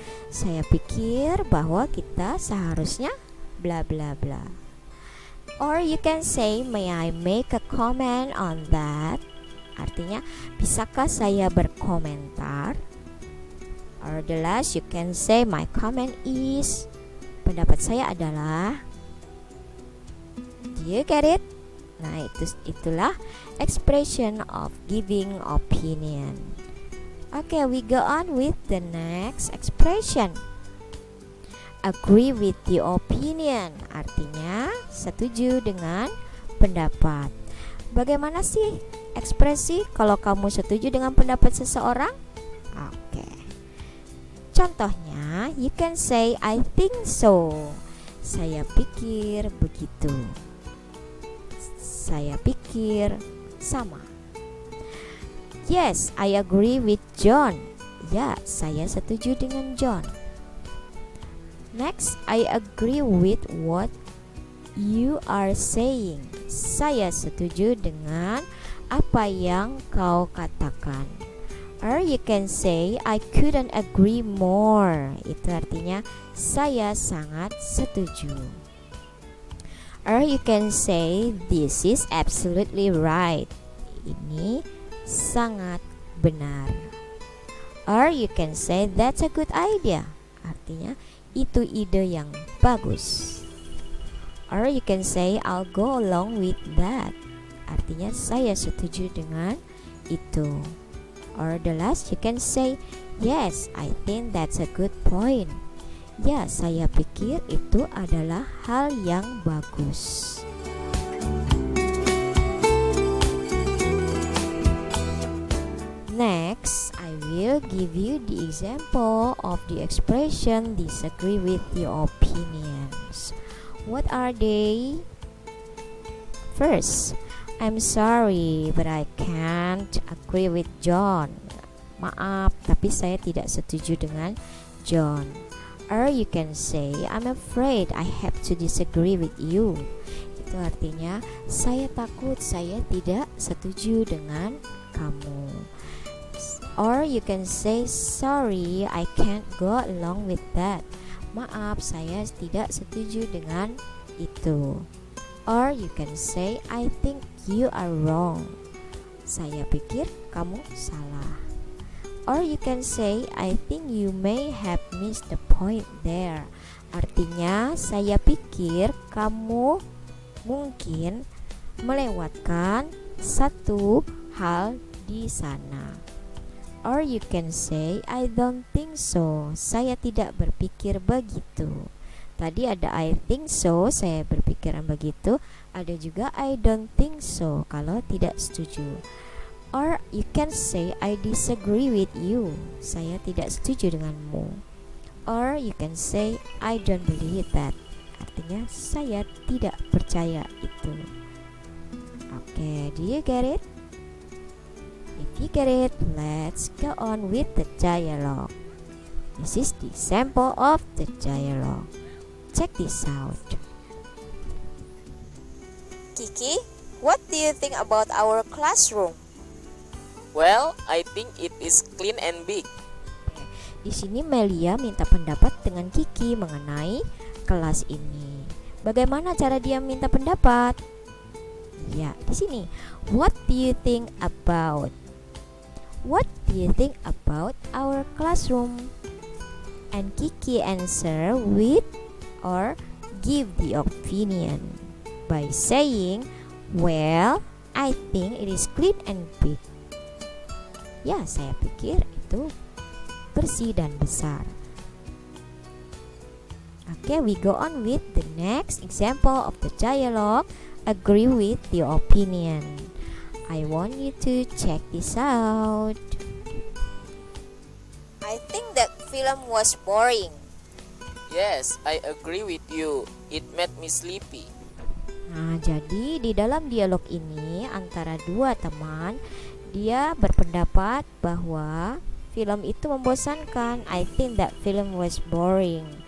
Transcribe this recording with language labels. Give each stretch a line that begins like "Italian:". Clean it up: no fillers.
Indonesian: Saya pikir bahwa kita seharusnya bla bla bla.
English: Or you can say may I make a comment on that.
Indonesian: Artinya bisakah saya berkomentar?
English: Or the last you can say my comment is.
Indonesian: Pendapat saya adalah.
English: Do you get it?
Indonesian: Nah, itulah
English: expression of giving opinion. Okay, we go on with the next expression. Agree with the opinion.
Indonesian: Artinya setuju dengan pendapat. Bagaimana sih ekspresi kalau kamu setuju dengan pendapat seseorang? Oke. Contohnya,
English: you can say I think so.
Indonesian: Saya pikir begitu. Saya pikir sama.
English: Yes, I agree with John.
Indonesian: Ya, saya setuju dengan John.
English: Next, I agree with what you are saying.
Indonesian: Saya setuju dengan apa yang kau katakan.
English: Or you can say I couldn't agree more.
Indonesian: Itu artinya saya sangat setuju.
English: Or you can say this is absolutely right.
Indonesian: Ini sangat benar.
English: Or you can say that's a good idea.
Indonesian: Artinya itu ide yang bagus.
English: Or you can say I'll go along with that.
Indonesian: Artinya saya setuju dengan itu.
English: Or the last you can say yes, I think that's a good point.
Indonesian: Ya, saya pikir itu adalah hal yang bagus.
English: Next, I will give you the example of the expression disagree with the opinions. What are they? First, I'm sorry, but I can't agree with John.
Indonesian: Maaf, tapi saya tidak setuju dengan John.
English: Or you can say, I'm afraid I have to disagree with you.
Indonesian: Itu artinya, saya takut saya tidak setuju dengan kamu.
English: Or you can say, sorry, I can't go along with that.
Indonesian: Maaf, saya tidak setuju dengan itu.
English: Or you can say, I think you are wrong.
Indonesian: Saya pikir kamu salah.
English: Or you can say, I think you may have missed the point there.
Indonesian: Artinya, saya pikir kamu mungkin melewatkan satu hal di sana.
English: Or you can say, I don't think so.
Indonesian: Saya tidak berpikir begitu. Tadi ada
English: I think so,
Indonesian: saya berpikiran begitu. Ada juga
English: I don't think so,
Indonesian: kalau tidak setuju.
English: Or you can say I disagree with you.
Indonesian: Saya tidak setuju denganmu.
English: Or you can say I don't believe that.
Indonesian: Artinya saya tidak percaya itu.
English: Okay, do you get it? If you get it, let's go on with the dialogue. This is the sample of the dialogue. check this out. Kiki, what do you think about our classroom? Well, I think it is clean and big.
Indonesian: Di sini Melia minta pendapat dengan Kiki mengenai kelas ini. Bagaimana cara dia minta pendapat? Ya, di sini.
English: What do you think about? What do you think about our classroom? And Kiki answer with or give the opinion by saying, well, I think it is clean and big.
Indonesian: Ya, saya pikir itu bersih dan besar.
English: Okay, we go on with the next example of the dialogue. Agree with the opinion. I want you to check this out. I think that film was boring. Yes, I agree with you. It made me sleepy.
Indonesian: Nah, jadi di dalam dialog ini antara dua teman, dia berpendapat bahwa film itu membosankan.
English: I think that film was boring.